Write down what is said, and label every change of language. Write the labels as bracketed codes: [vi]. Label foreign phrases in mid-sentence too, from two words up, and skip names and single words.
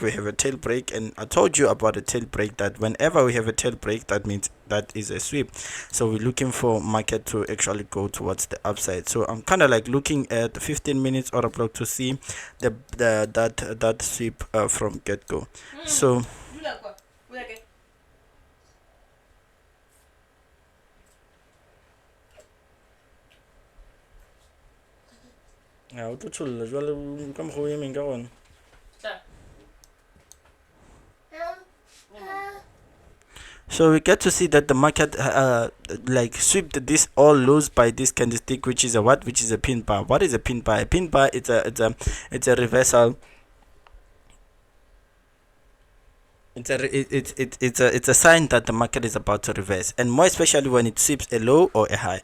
[en] We have a tail break, and I told you about a tail break, that whenever we have a tail break, that means that is a sweep. So we're looking for market to actually go towards the upside. So I'm kind of like looking at 15 minutes order block to see that sweep from get go. [st] So o tlo tsholla jwale ka mokgwa o emeng ka gona. [en] So we get to see that the market like swept this all lows by this candlestick, which is a what? Which is a pin bar. What is a pin bar? A pin bar it's a reversal. It's a sign that the market is about to reverse, and more especially when it sweeps a low or a high.